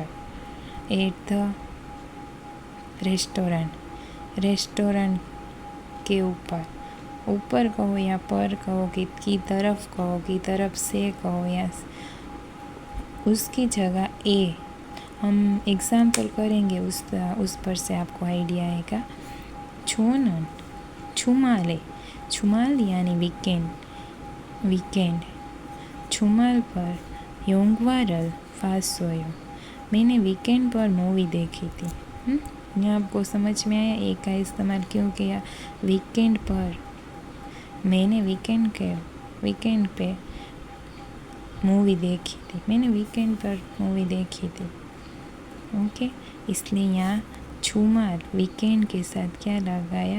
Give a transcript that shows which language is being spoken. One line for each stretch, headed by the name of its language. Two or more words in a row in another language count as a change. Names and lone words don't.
English: at the restaurant
Hindi: के ऊपर कहो या पर कहो, की तरफ कहो, की तरफ से कहो या उसकी जगह ए. हम एग्ज़ाम्पल करेंगे उस पर से आपको आइडिया आएगा.
Korean: 저는 주말
Hindi: यानी वीकेंड.
Korean: 주말 पर 영화를 봤어요.
Hindi: मैंने वीकेंड पर मूवी देखी थी. यहाँ आपको समझ में आया ए का इस्तेमाल क्यों किया? वीकेंड पर. मैंने वीकेंड पे मूवी देखी थी. मैंने वीकेंड पर मूवी देखी थी. ओके, इसलिए यहाँ छुमार वीकेंड के साथ क्या लगाया?